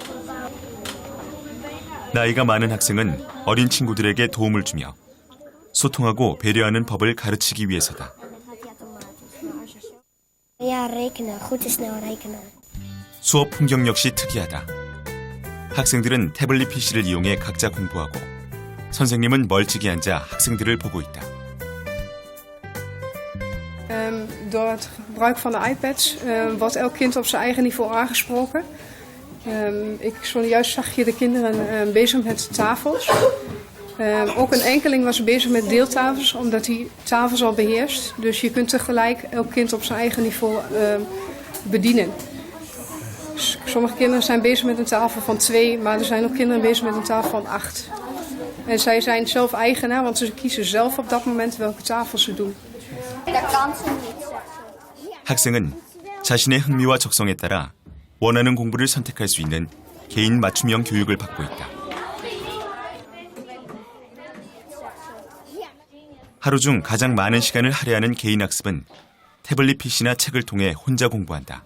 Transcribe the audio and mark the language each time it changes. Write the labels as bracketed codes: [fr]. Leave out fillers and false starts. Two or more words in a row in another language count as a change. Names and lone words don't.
[ko] 나이가 많은 학생은 어린 친구들에게 도움을 주며 소통하고 배려하는 법을 가르치기 위해서다. 수업 풍경 역시 특이하다. 학생들은 태블릿 PC를 이용해 각자 공부하고 선생님은 멀찍이 앉아 학생들을 보고 있다. [nl] Door het gebruik van de iPads wordt elk kind op zijn eigen niveau aangesproken. Zojuist zag je de kinderen bezig met tafels. Ook een enkeling was bezig met deeltafels, omdat hij tafels al beheerst. Dus je kunt tegelijk elk kind op zijn eigen niveau bedienen. Sommige kinderen zijn bezig met een tafel van 2, maar er zijn ook kinderen bezig met een tafel van 8. En zij zijn zelf eigenaar, want ze kiezen zelf op dat moment welke tafel ze doen. [ko] 학생은 자신의 흥미와 적성에 따라 원하는 공부를 선택할 수 있는 개인 맞춤형 교육을 받고 있다. 하루 중 가장 많은 시간을 할애하는 개인 학습은 태블릿 PC나 책을 통해 혼자 공부한다.